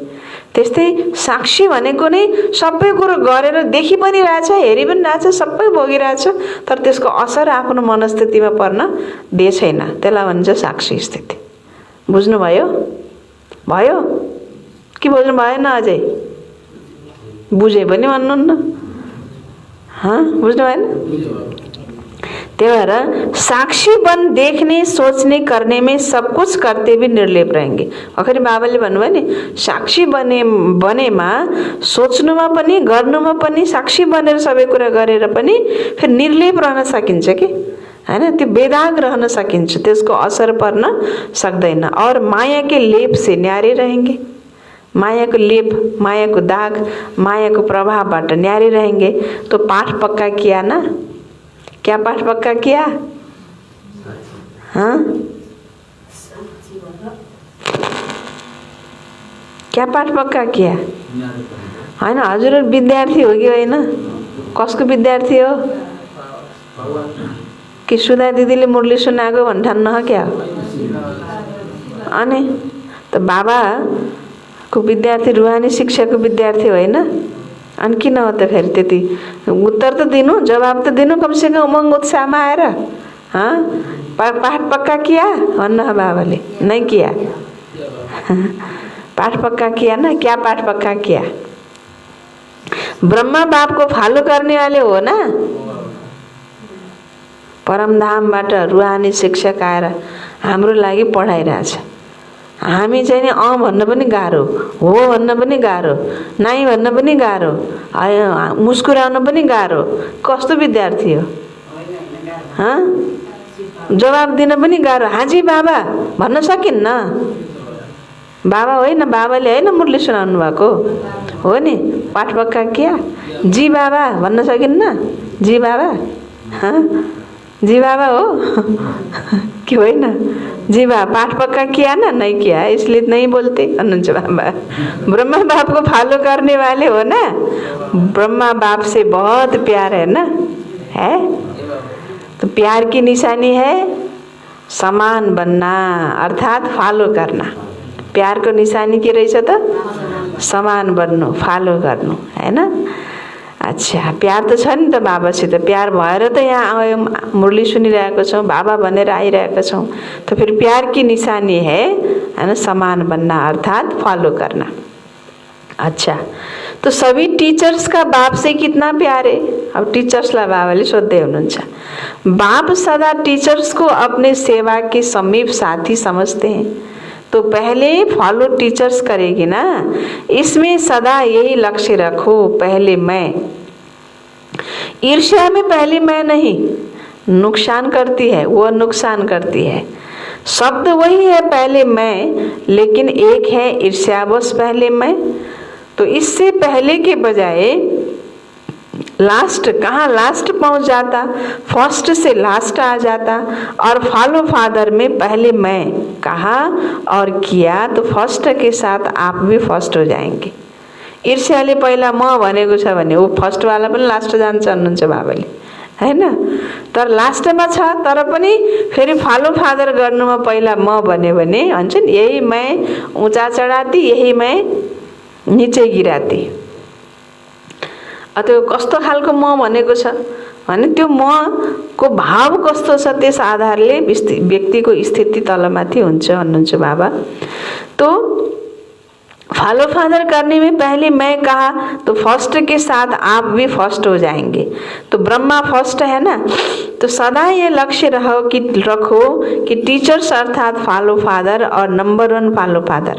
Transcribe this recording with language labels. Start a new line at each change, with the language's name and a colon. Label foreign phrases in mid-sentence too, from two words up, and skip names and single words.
Nepali: त्यस्तै साक्षी भनेको नै सबै कुरो गरेर देखि पनि रहेछ, हेरि पनि रहेछ, सबै भोगिरहेछ, तर त्यसको असर आफ्नो मनस्थितिमा पर्न दिए छैन। त्यसलाई भन्छ साक्षी स्थिति। बुझ्नुभयो? भयो कि बुझ्नु भएन? अझै बुझे पनि भन्नुहुन्न, बुझ्नु भएन? त्यही भएर
Hindi: साक्षी बन देखने सोचने करने में सब कुछ करते भी निर्लेप रहेंगे।
Nepali: भर्खरै बाबाले भन्नुभयो नि, साक्षी बनेमा सोच्नुमा पनि गर्नुमा पनि साक्षी बनेर सबै कुरा गरेर पनि फेरि निर्लेप रहन सकिन्छ कि हैन। त्यो बेदाग रहन सकिन्छ, त्यसको असर पर्न सक्दैन।
Hindi: और माया के लेप से न्यारे रहेंगे। माया को लेप, माया को दाग, माया को प्रभावबाट न्यारे रहेंगे। तो पाठ पक्का किया ना? क्या पाठ पक्का किया? हाँ, क्या पाठ पक्का किया?
Nepali: हैन, हजुर विद्यार्थी हो कि होइन? कसको विद्यार्थी हो? कि सुधा दिदीले मुरली सुनाएको भन्ठान्न हो क्या? अनि त बाबाको विद्यार्थी, रुहानी शिक्षाको विद्यार्थी होइन? अनि किन हो त फेरि त्यति? उत्तर त दिनु, जवाब त दिनु कमसे कम उमङ्ग उत्साहमा आएर।
Hindi: पाठ पक्का किया
Nepali: भन्न बाबाले,
Hindi: नहीं किया। पाठ पक्का किया ना? क्या पाठ पक्का किया? ब्रह्मा बाप को फॉलो करने वाले हो ना?
Nepali: परमधामबाट रुहानी शिक्षक आएर हाम्रो लागि पढाइरहेछ। हामी चाहिँ नि भन्न पनि गाह्रो, हो भन्न पनि गाह्रो, नाइ भन्न पनि गाह्रो, मुस्कुराउन पनि गाह्रो। कस्तो विद्यार्थी हो? जवाब दिन पनि गाह्रो। हाजी बाबा भन्न सकिन्न। बाबा होइन, बाबाले होइन मुरली सुनाउनु भएको हो नि।
Hindi: पाठ पक्का किया?
Nepali: जी बाबा भन्न सकिन्न? जी बाबा, जी बाबा हो। कि होइन?
Hindi: जी बा, पाठ पक्का किया ना? नहीं किया इसलिए नहीं बोलते
Nepali: भन्नुहुन्छ बाबा।
Hindi: ब्रह्मा बाप को फॉलो करने वाले हो ना, ब्रह्मा बाप से बहुत प्यार है ना, है? तो प्यार की निशानी है समान बनना, अर्थात फॉलो करना।
Nepali: प्यार को निशानी के रहेछ त समान बन्नु, फॉलो गर्नु, हैन? अच्छा, प्यार त छ नि त बाबासित, प्यार भएर त यहाँ आयो, मुरली सुनिरहेको छौँ, बाबा भनेर आइरहेका छौँ।
Hindi: तो फिर प्यार की निशानी है ना, समान बनना अर्थात फॉलो करना। अच्छा, तो सभी टीचर्स का बाप से कितना प्यार है?
Nepali: अब टीचर्सलाई बाबाले सोध्दै हुनुहुन्छ।
Hindi: बाप सदा टीचर्स को अपने सेवा के समीप साथी समझते हैं, तो पहले फॉलो टीचर्स करेगी ना, इसमें सदा यही लक्ष्य रखो, पहले मैं। ईर्ष्या में पहले मैं नहीं, नुकसान करती है, वो नुकसान करती है। शब्द वही है पहले मैं, लेकिन एक है ईर्ष्यावश पहले मैं। तो इससे पहले के बजाय लास्ट, कहाँ लास्ट पहुंच जाता, फर्स्ट से लास्ट आ जाता। और फॉलो फादर में पहले मैं कहा और किया, तो फर्स्ट के साथ आप भी फर्स्ट हो जाएंगे।
Nepali: ईर्ष्याले पहिला म भनेको छ भने ऊ फर्स्ट वाला पनि लास्ट जान्छ भन्नुहुन्छ बाबाले, हैन? तर लास्टमा छ, तर पनि फेरि फॉलो फादर गर्नुमा पहिला म भन्यो भने भन्छ नि,
Hindi: यही मैं ऊंचा चढाती, यही मैं नीचे गिराती।
Nepali: त्यो कस्तो खालको म भनेको छ भने त्यो म को भाव कस्तो छ, त्यस आधारले व्यक्तिको स्थिति तलमाथि हुन्छ भन्नुहुन्छ बाबा।
Hindi: तो फॉलो फादर करने में पहले मैं कहा, तो फर्स्ट के साथ आप भी फर्स्ट हो जाएंगे। तो ब्रह्मा फर्स्ट है ना, तो सदा ये लक्ष्य रखो कि टीचर्स अर्थात फॉलो फादर और नंबर 1 फॉलो फादर।